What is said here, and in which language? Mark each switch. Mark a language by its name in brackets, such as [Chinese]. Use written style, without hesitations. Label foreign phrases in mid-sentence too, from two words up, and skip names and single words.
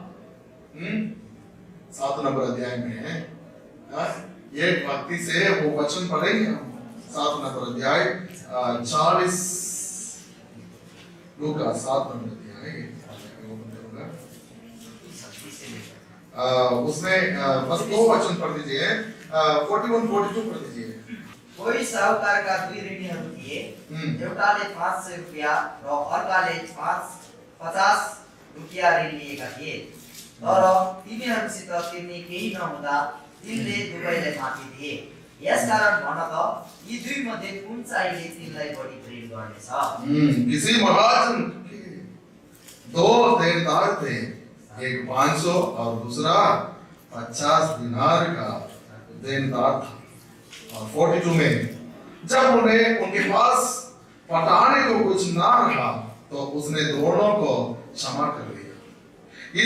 [Hindi] 7 नंबर अध्याय में ये भक्ति से वो वचन पढ़ेंगे हम। 7 नंबर अध्याय 40, लूका 7 नंबर अध्याय, उसमें बस 2 वचन पढ़ दीजिए, 41-42 पढ़ दीजिए। [Nepali] कोही साहुकारका 2 ऋणीहरू थिए। एउटाले 500 रुपैयाँ र अर्काले 50 रुपैयाँ ऋण लिएका थिए। तर तिनीहरूसित तिर्ने केही नहुँदा तिनले दुवैलाई माफी दिए। यसकारण भन त यी दुई मध्ये कुन चाहिँले तिनलाई बढी प्रेम गर्नेछ? [Hindi] किसी महाजन के 2 देनदार थे, एक 500 और दूसरा 50 दिनार का देनदार था। और 42 में जब उन्हें उनके पास पटाने को कुछ ना रहा तो उसने दोनों को क्षमा कर दिया।